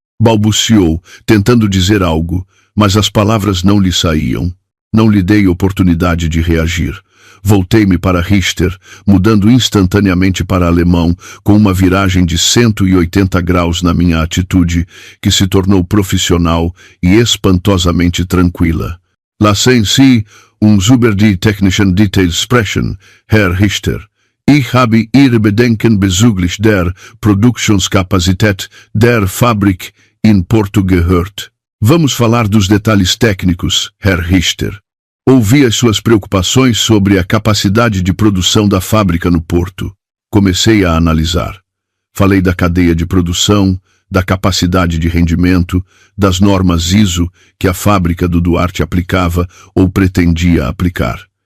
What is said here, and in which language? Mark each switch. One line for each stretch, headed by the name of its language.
Portuguese: Balbuciou, tentando dizer algo, mas as palavras não lhe saíam. Não lhe dei oportunidade de reagir. Voltei-me para Richter, mudando instantaneamente para alemão, com uma viragem de 180 graus na minha atitude, que se tornou profissional e espantosamente tranquila.
German: Lassen Sie uns über die technischen Details sprechen, Herr Richter. Ich habe Ihre Bedenken bezüglich der Produktionskapazität der Fabrik in Porto gehört.
Portuguese: Vamos falar dos detalhes técnicos, Herr Richter. Ouvi as suas preocupações sobre a capacidade de produção da fábrica no Porto. Comecei a analisar. Falei da cadeia de produção, da capacidade de rendimento, das normas ISO que a fábrica do Duarte aplicava ou pretendia aplicar.